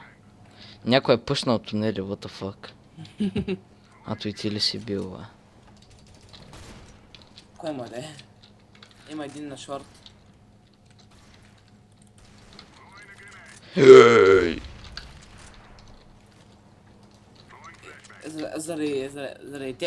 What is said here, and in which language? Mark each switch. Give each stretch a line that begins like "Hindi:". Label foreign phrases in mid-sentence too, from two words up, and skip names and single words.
Bulgarian: Някой е пуснал тунели,
English: what the fuck.
Bulgarian: А той ти ли си бил, бе? Кой му е? Има един на шорт. Заради теб.